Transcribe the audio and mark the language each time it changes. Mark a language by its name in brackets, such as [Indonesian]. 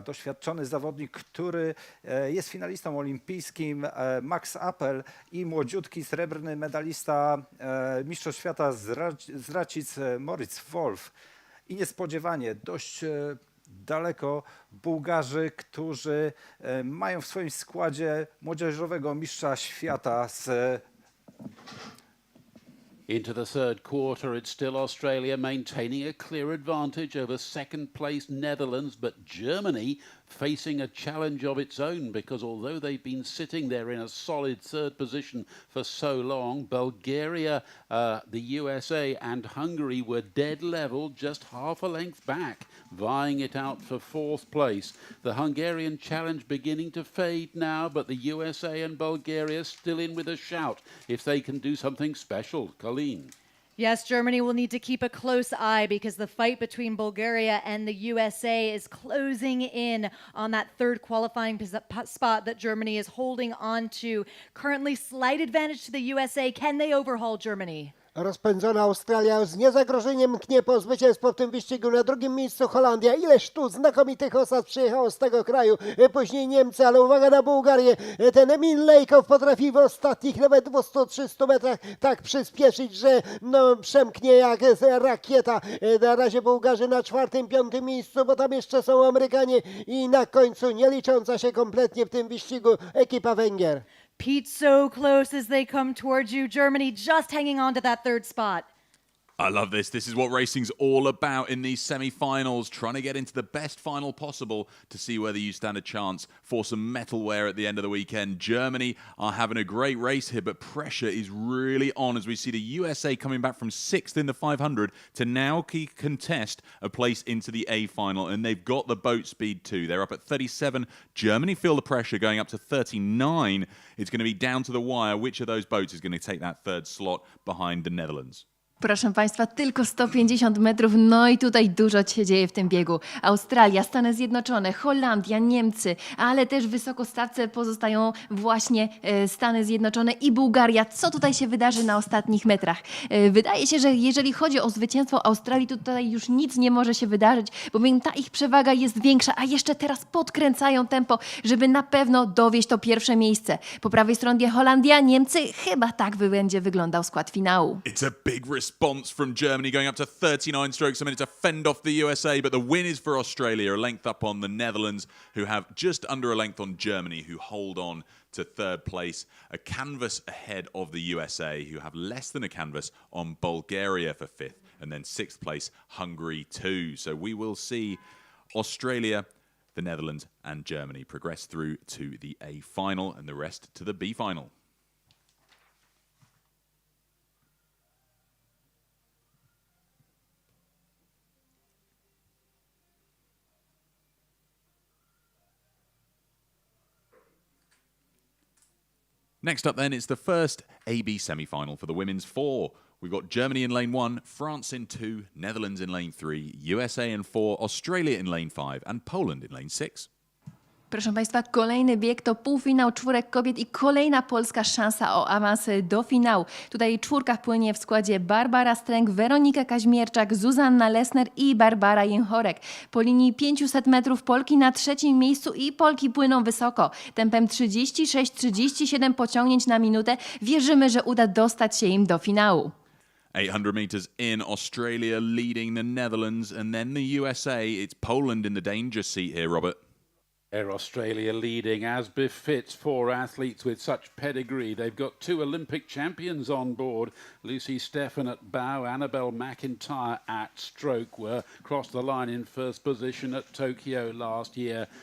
[Polish] Doświadczony zawodnik, który jest finalistą olimpijskim, Max Appel i młodziutki srebrny medalista Mistrzostw Świata z Racic Moritz Wolf. I niespodziewanie dość daleko Bułgarzy, którzy mają w swoim składzie młodzieżowego mistrza świata z [English] Into the third quarter, it's still Australia maintaining a clear advantage over second place Netherlands, but Germany facing a challenge of its own because although they've been sitting there in a solid third position for so long, Bulgaria, the USA and Hungary were dead level, just half a length back, vying it out for fourth place. The Hungarian challenge beginning to fade now, but the USA and Bulgaria still in with a shout if they can do something special. Colleen. Yes, Germany will need to keep a close eye because the fight between Bulgaria and the USA is closing in on that third qualifying spot that Germany is holding on to. Currently, slight advantage to the USA. Can they overhaul Germany? [Polish] Rozpędzona Australia z niezagrożeniem mknie po zwycięstwo w tym wyścigu. Na drugim miejscu Holandia. Ileż tu znakomitych osad przyjechało z tego kraju. Później Niemcy, ale uwaga na Bułgarię. Ten Emil Lejkow potrafi w ostatnich nawet 200-300 metrach tak przyspieszyć, że no, przemknie jak rakieta. Na razie Bułgarzy na 4., 5. miejscu, bo tam jeszcze są Amerykanie i na końcu nie licząca się kompletnie w tym wyścigu ekipa Węgier. [English] Pete, so close as they come towards you. Germany just hanging on to that third spot. I love this. This is what racing's all about in these semi-finals, trying to get into the best final possible to see whether you stand a chance for some metalware at the end of the weekend. Germany are having a great race here, but pressure is really on as we see the USA coming back from 6th in the 500 to now contest a place into the A final, and they've got the boat speed too. They're up at 37. Germany feel the pressure going up to 39. It's going to be down to the wire which of those boats is going to take that third slot behind the Netherlands. [Polish] Proszę Państwa, tylko 150 metrów, no i tutaj dużo się dzieje w tym biegu. Australia, Stany Zjednoczone, Holandia, Niemcy, ale też wysoko w stawce pozostają właśnie Stany Zjednoczone i Bułgaria. Co tutaj się wydarzy na ostatnich metrach? Wydaje się, że jeżeli chodzi o zwycięstwo Australii, to tutaj już nic nie może się wydarzyć, bowiem ta ich przewaga jest większa, a jeszcze teraz podkręcają tempo, żeby na pewno dowieść to pierwsze miejsce. Po prawej stronie Holandia, Niemcy, chyba tak będzie wyglądał skład finału. [English] It's a big response from Germany going up to 39 strokes a minute to fend off the USA, but the win is for Australia, a length up on the Netherlands, who have just under a length on Germany, who hold on to third place, a canvas ahead of the USA, who have less than a canvas on Bulgaria for fifth, and then sixth place, Hungary 2. So we will see Australia, the Netherlands, and Germany progress through to the A final, and the rest to the B final. Next up then, it's the first AB semi-final for the women's four. We've got Germany in lane 1, France in 2, Netherlands in lane 3, USA in 4, Australia in lane 5, and Poland in lane 6. [Polish] Proszę Państwa, kolejny bieg to półfinał czwórek kobiet i kolejna polska szansa o awans do finału. Tutaj czwórka płynie w składzie Barbara Stręk, Weronika Kaźmierczak, Zuzanna Lesner i Barbara Jęchorek. Po linii 500 metrów Polki na trzecim miejscu i Polki płyną wysoko. Tempem 36-37 pociągnięć na minutę. Wierzymy, że uda dostać się im do finału. [English] 800 meters in, Australia leading the Netherlands, and then the USA. It's Poland in the danger seat here, Robert. Air Australia leading, as befits four athletes with such pedigree. They've got two Olympic champions on board. Lucy Stephan at bow, Annabelle McIntyre at stroke were crossed the line in first position at Tokyo last year.